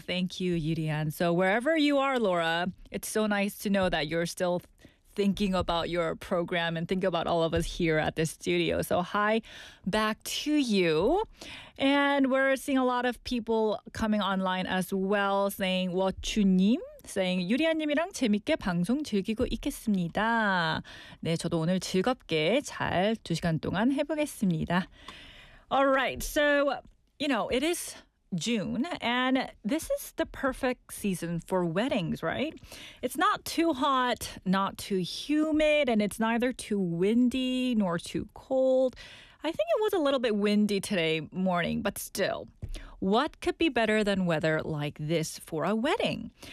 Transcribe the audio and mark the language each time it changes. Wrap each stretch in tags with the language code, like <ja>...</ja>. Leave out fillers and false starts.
<en>Thank you, Yurian. So wherever you are, Laura, it's so nice to know that you're still thinking about your program and think about all of us here at this studio. So hi back to you. And we're seeing a lot of people coming online as well saying, Wochunim?</en> <ko>Saying, 유리아님이랑 재밌게 방송 즐기고 있겠습니다. 네, 저도 오늘 즐겁게 잘 두 시간 동안 해보겠습니다.</ko> <en>All right, so, you know, it is June, and this is the perfect season for weddings, right? It's not too hot, not too humid, and it's neither too windy nor too cold. I think it was a little bit windy today morning, but still, what could be better than weather like this for a wedding?</en>